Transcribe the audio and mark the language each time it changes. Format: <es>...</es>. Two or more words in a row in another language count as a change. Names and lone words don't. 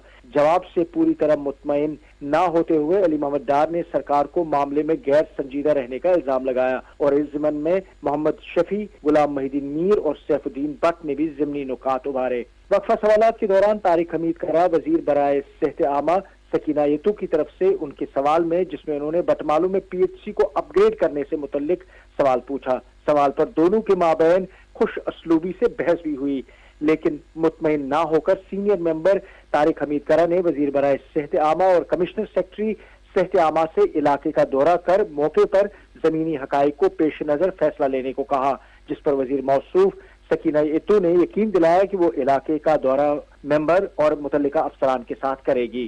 <ur>جواب سے پوری طرح مطمئن نہ ہوتے ہوئے علی محمد ڈار نے سرکار کو معاملے میں غیر سنجیدہ رہنے کا الزام لگایا اور اس ضمن میں محمد شفیع، غلام محی الدین میر اور سیف الدین بھٹ نے بھی ضمنی نکات ابھارے. وقفہ سوالات کے دوران طارق حمید کرا، وزیر برائے صحت عامہ سکینہ یتو کی طرف سے ان کے سوال میں، جس میں انہوں نے بٹمالو میں پی ایچ سی کو اپ گریڈ کرنے سے متعلق سوال پوچھا. سوال پر دونوں کے مابین خوش اسلوبی سے بحث بھی ہوئی، لیکن مطمئن نہ ہو کر سینئر ممبر طارق حمید کرا نے وزیر برائے صحت عامہ اور کمشنر سیکٹری صحت عامہ سے علاقے کا دورہ کر موقع پر زمینی حقائق کو پیش نظر فیصلہ لینے کو کہا، جس پر وزیر موصوف سکینہ یتو نے یقین دلایا کہ وہ علاقے کا دورہ ممبر اور متعلقہ افسران کے ساتھ کرے گی.</ur>